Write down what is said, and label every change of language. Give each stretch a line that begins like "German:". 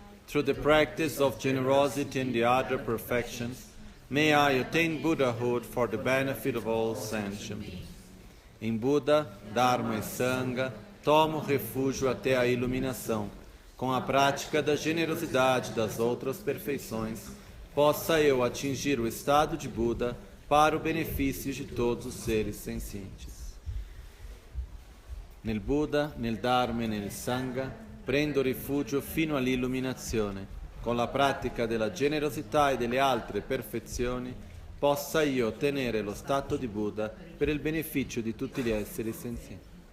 English: Through the practice of generosity and the other perfections, may I attain Buddhahood for the benefit of all sentients.
Portuguese: Em Buddha, Dharma e Sangha, tomo refúgio até a iluminação, com a prática da generosidade das outras perfeições, possa eu atingir o estado de Buda para o benefício de todos os seres sencientes.
Italian: Nel Buddha, nel Dharma e nel Sangha prendo rifugio fino all'illuminazione. Con la pratica della generosità e delle altre perfezioni possa io ottenere lo stato di Buddha per il beneficio di tutti gli esseri senzienti.